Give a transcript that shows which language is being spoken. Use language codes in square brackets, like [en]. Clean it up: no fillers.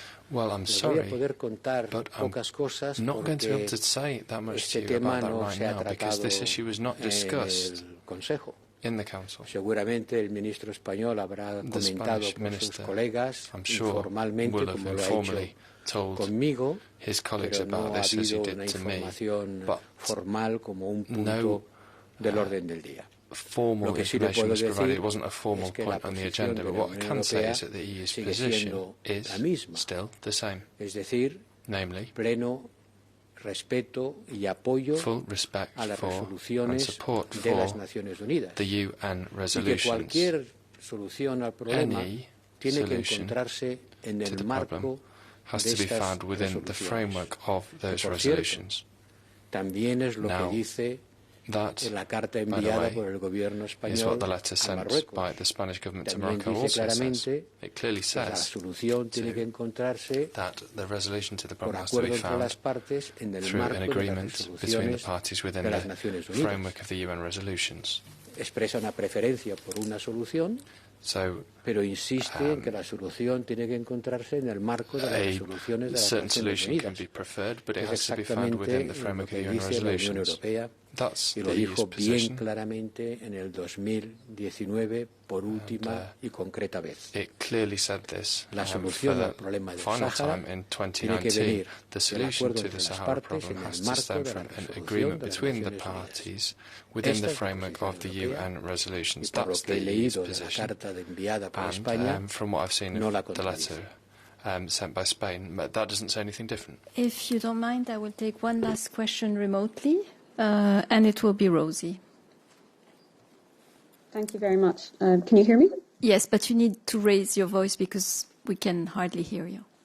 [en] Well, I'm sorry, but I'm not going to be able to say that much to you about that right now because this issue was not discussed in the Council. [es] Seguramente el ministro español habrá comentado con sus colegas informalmente como lo ha hecho conmigo, pero no ha habido una información formal como un punto del orden del día. [en] Formal information was provided. It wasn't a formal point on the agenda, but what I can say is that the EU's position is still the same. Namely, [es] pleno respeto y apoyo a las resoluciones de las Naciones Unidas. [en] The UN resolutions. [es] Y que cualquier solución al problema tiene que encontrarse en el marco [en] has to be found within the framework of those resolutions. [es] También es lo que dice en la carta enviada por el gobierno español a Marruecos. También dice claramente que la solución tiene que encontrarse por acuerdo entre las partes en el marco de las resoluciones de las Naciones Unidas. Expresa una preferencia por una solución, pero insiste en que la solución tiene que encontrarse en el marco de las resoluciones de las Naciones Unidas. Es exactamente lo que dice la Unión Europea y lo dijo bien claramente en el 2019 por última y concreta vez. La solución al problema del Sahara tiene que venir del acuerdo entre las partes en el marco de la resolución de las Naciones Unidas. Y por lo que he leído de la carta enviada por España, no la contradice. [en] Sent by Spain, but that doesn't say anything different. If you don't mind, I will take one last question remotely, and it will be Rosie. Thank you very much. Can you hear me? Yes, but you need to raise your voice because we can hardly hear you.